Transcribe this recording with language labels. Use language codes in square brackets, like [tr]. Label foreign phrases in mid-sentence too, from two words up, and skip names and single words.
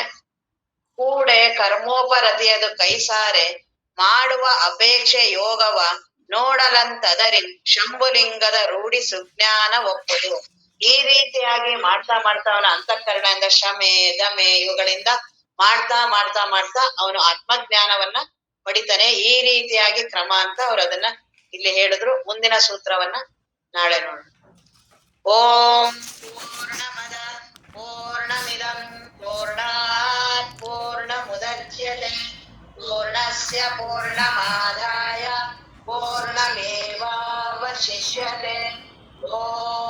[kn] ಕೂಡೆ ಕರ್ಮೋಪರತಿಯದು ಕೈಸಾರೆ ಮಾಡುವ ಅಪೇಕ್ಷೆ ಯೋಗವ ನೋಡಲಂತದರಿನ್ ಶಂಭುಲಿಂಗದ ರೂಢಿ ಸುಜ್ಞಾನ ಒಪ್ಪುದು. ಈ ರೀತಿಯಾಗಿ ಮಾಡ್ತಾ ಅವನ ಅಂತಃಕರಣದಿಂದ ಶಮೆ ದಮೆ ಇವುಗಳಿಂದ ಮಾಡ್ತಾ ಅವನು ಆತ್ಮಜ್ಞಾನವನ್ನ ಪಡಿತಾನೆ. ಈ ರೀತಿಯಾಗಿ ಕ್ರಮ ಅಂತ ಅವ್ರು ಅದನ್ನ ಇಲ್ಲಿ ಹೇಳಿದ್ರು. ಮುಂದಿನ ಸೂತ್ರವನ್ನ ನಾಳೆ ನೋಡೋಣ. [sa] ಓಂ ಪೂರ್ಣಮದ ಪೂರ್ಣಮಿದಂ ಪೂರ್ಣಾತ್ ಪೂರ್ಣಮುದಚ್ಯತೆ ಪೂರ್ಣಸ್ಯ ಪೂರ್ಣಮಾದಾಯ ಪೂರ್ಣಮೇವಾವಶಿಷ್ಯತೆ. ಓಂ